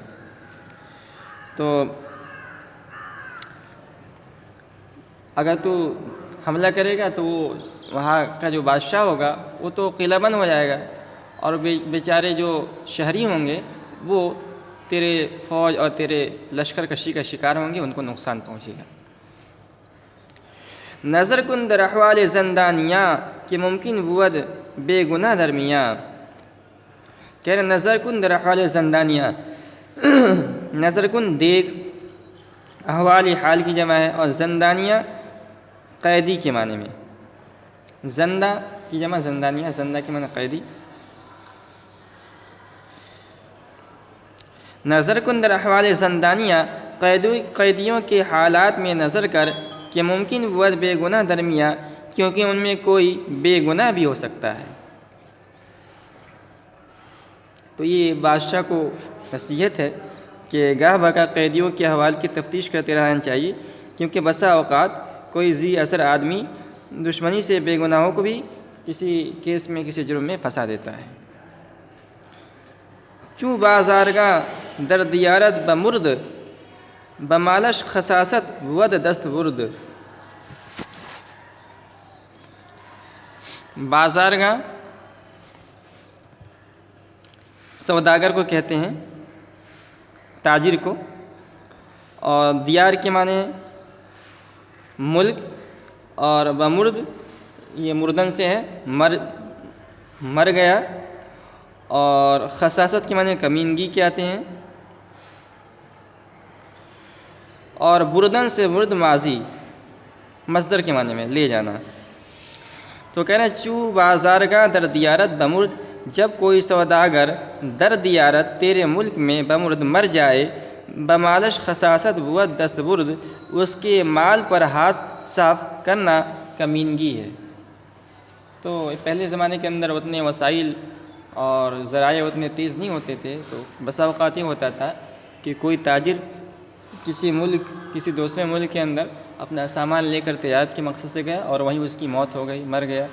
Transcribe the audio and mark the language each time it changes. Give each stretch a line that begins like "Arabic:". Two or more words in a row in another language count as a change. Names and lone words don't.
Urdu: تو اگر تو حملہ کرے گا تو وہ وہاں کا جو بادشاہ ہوگا وہ تو قلعہ بند ہو جائے گا، اور بیچارے جو شہری ہوں گے وہ تیرے فوج اور تیرے لشکر کشی کا شکار ہوں گے، ان کو نقصان پہنچے گا۔
Persian: نظر کن در احوال زندانیاں کہ ممکن بود بے گناہ درمیاں۔
Urdu: کہہ رہے
Persian: نظر کن در احوال زندانیاں، نظر کن
Urdu: دیکھ، احوال حال کی جمع ہے، اور زندانیہ قیدی کے معنی میں، زندہ کی جمع زندانیہ، زندہ کے معنی قیدی۔
Persian: نظر کن در احوال زندانیہ،
Urdu: قیدیوں کے حالات میں نظر کر،
Persian: کہ ممکن بود بے گناہ درمیاں،
Urdu: کیونکہ ان میں کوئی بے گناہ بھی ہو سکتا ہے۔ تو یہ بادشاہ کو نصیحت ہے کہ گاہ بگاہ قیدیوں کے احوال کی تفتیش کرتے رہنا چاہیے، کیونکہ بسا اوقات کوئی ذی اثر آدمی دشمنی سے بے گناہوں کو بھی کسی کیس میں کسی جرم میں پھنسا دیتا ہے۔
Persian: چوں بازارگاہ در دیارت بمرد، بمالش خساست ود دست برد۔
Urdu: بازارگاہ سوداگر کو کہتے ہیں، تاجر کو، اور دیار کے معنی ملک، اور بمرد یہ مردن سے ہے، مر گیا، اور خساست کے معنی کمینگی کے آتے ہیں، اور بردن سے برد ماضی مصدر کے معنی میں لے جانا۔ تو کہنا
Persian: چو بازارگاہ در دیارت بمرد،
Urdu: جب کوئی سوداگر
Persian: در دیارت
Urdu: تیرے ملک میں بمرد مر جائے،
Persian: بمالش خساست بود دست برد،
Urdu: اس کے مال پر ہاتھ صاف کرنا کمینگی ہے۔ تو پہلے زمانے کے اندر اتنے وسائل اور ذرائع اتنے تیز نہیں ہوتے تھے، تو بسا اوقات یہ ہوتا تھا کہ کوئی تاجر کسی دوسرے ملک کے اندر اپنا سامان لے کر تجارت کے مقصد سے گیا اور وہیں اس کی موت ہو گئی، مر گیا۔